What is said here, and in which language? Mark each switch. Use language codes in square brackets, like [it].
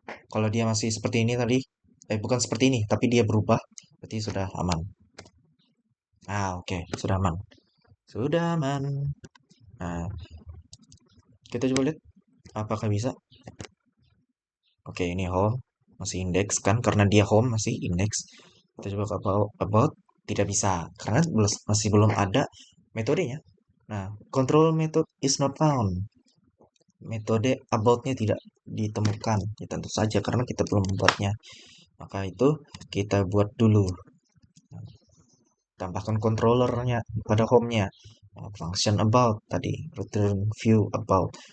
[id] Kalau dia masih seperti ini tadi, bukan seperti ini, tapi dia berubah, berarti sudah aman. Oke, sudah aman. Sudah aman. Nah, kita coba lihat apakah bisa. Oke, ini home, masih index kan, karena dia home masih index. Kita coba ke about, tidak bisa, karena masih belum ada metodenya. [en] Nah, control method is not found. [id] Metode about-nya tidak ditemukan. Ya, tentu saja karena kita belum membuatnya. Maka itu kita buat dulu. Tambahkan controllernya pada home-nya. Function about tadi, return view about.